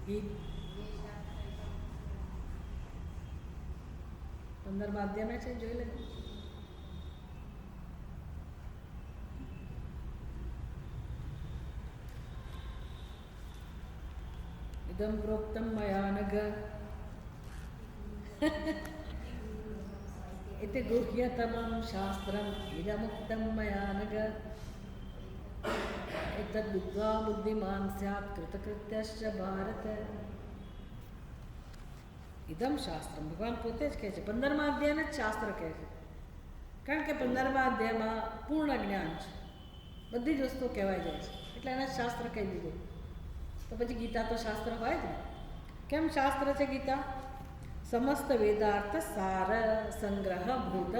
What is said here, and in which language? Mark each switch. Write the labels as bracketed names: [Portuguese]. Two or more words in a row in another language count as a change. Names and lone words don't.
[Gujarati] ગીત 15મા અધ્યાયમાં છે, જોઈ લેજો. [Sanskrit] इदम प्रोक्तम मया नग इति गुह्यतमं शास्त्रम् इदमुक्तं मया नग एतद् बुद्ध्वा बुद्धिमान् स्यात् कृतकृत्यश्च भारत. इदम शास्त्रम [Gujarati] ભગવાન પોતે જ કહે છે. 15મા અધ્યાયને જ શાસ્ત્ર કહે છે, કારણ કે 15મા અધ્યાયમાં પૂર્ણ જ્ઞાન છે, બધી જ વસ્તુઓ કહેવાય જાય છે, એટલે એને શાસ્ત્ર કહી દીધું. તો પછી ગીતા તો શાસ્ત્ર હોય જ ને. કેમ શાસ્ત્ર છે ગીતા? [Sanskrit] समस्त वेदार्थ सार संग्रह भूतम.